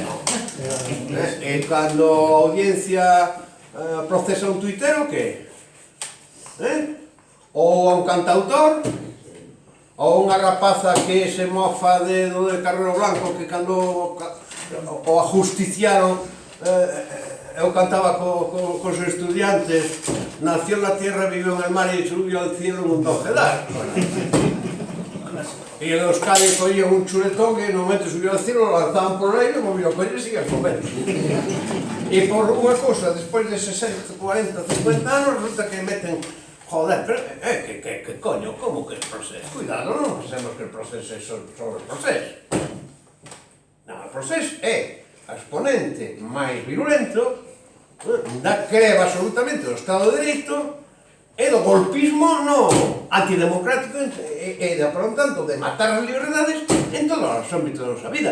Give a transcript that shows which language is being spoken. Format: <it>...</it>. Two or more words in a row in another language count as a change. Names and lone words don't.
<gl>E cando a audiencia procesa un tuitero, que? Ou a un cantautor, ou unha rapaza que se mofa de Carrero Blanco, que cando o ajusticiaron, eu cantaba cos estudiantes,</gl> <es>nació en la tierra, vivió en el mar y subió al cielo en un dojedar.</es> <gl>E en Euskadi coían un chuletón que no momento</gl> <es>subió al cielo, lo lanzaban por el aire,</es> <gl>volvió a coller e seguían comendo. E por unha cousa, despois de 60, 40, 50 anos, resulta que meten, joder, pero,</gl> <es>que coño,</es> <gl>como que el proceso? Cuidado, non pensemos que</gl> <es>el proceso</es> <gl>é sobre</gl> <es>el proceso.</es> <gl>Non,</gl> <es>el proceso</es> <gl>é a exponente máis virulento da creva absolutamente do Estado de Dereito e do golpismo no antidemocrático e de, por tanto, de matar as liberdades en todos os ámbitos da nosa vida.</gl>